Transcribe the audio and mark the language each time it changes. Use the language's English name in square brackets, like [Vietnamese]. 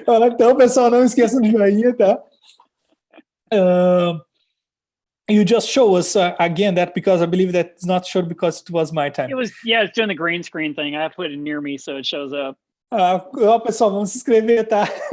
[Portuguese] Então, pessoal, não esqueçam de joinha, tá? [English] You just show us again that, because I believe that it's not showed because it was my time. It's doing the green screen thing. I have to put it near me so it shows up. [Portuguese] Pessoal, vamos se inscrever, tá?